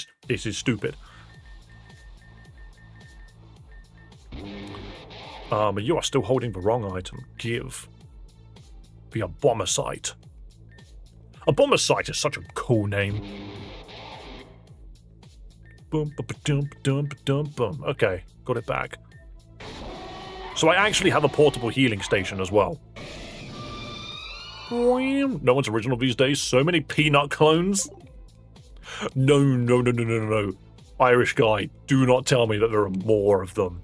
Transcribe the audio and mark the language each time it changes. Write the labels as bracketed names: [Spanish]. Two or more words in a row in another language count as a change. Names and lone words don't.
[English] This is stupid. You are still holding the wrong item. Give. The Abomasite. Abomasite is such a cool name. Boom, ba-ba-dum, ba-dum, ba-dum, boom. Okay, got it back. So I actually have a portable healing station as well. No one's original these days. So many peanut clones. No. Irish guy, do not tell me that there are more of them.